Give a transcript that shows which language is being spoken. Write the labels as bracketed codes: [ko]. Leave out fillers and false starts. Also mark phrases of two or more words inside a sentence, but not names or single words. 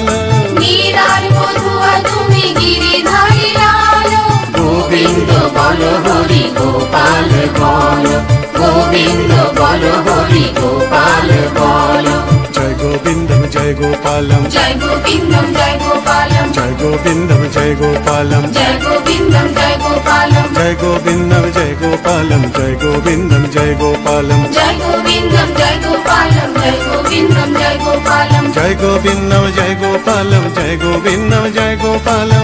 [bn] মীরার বধুয়া তুমি গিরিধারী লাল, গোবিন্দ বলো হরি গোপাল বলো, গোবিন্দ বলো হরি গোপাল বলো। [sa] জয় গোবিন্দম জয় গোপালম, জয় গোবিন্দম জয় গোপালম, জয় গোবিন্দম জয় গোপালম, জয় গোবিন্দম জয় গোপালম। जय गोविन्दं जय गोपालं जय गोविन्दं जय गोपालं जय गोविन्दं जय गोपालं जय गोविन्दं जय गोपालं जय गोविन्दं जय गोपालं जय गोविन्दं जय गोपालं